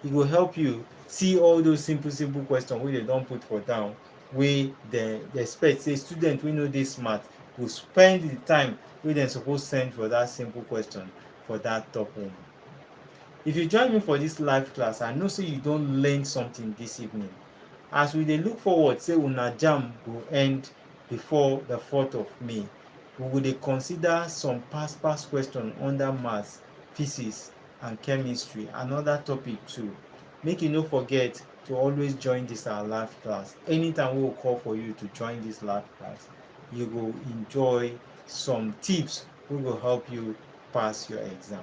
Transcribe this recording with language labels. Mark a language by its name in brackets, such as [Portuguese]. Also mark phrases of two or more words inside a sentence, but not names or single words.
[Nigerian Pidgin] it will help you see all those simple questions wey dem don put for down, wey dem expect say student wey no dey smart go spend the time wey dem suppose send for that simple question for that top one. If you join me for this live class, I know say you don learn something this evening. As we dey look forward say una JAMB go end before the 4th of May, we go dey consider some past question under maths, physics and chemistry and other topic too. Make you no forget to always join this our live class. Anytime we will call for you to join this live class, you go enjoy some tips wey go help you pass your exam.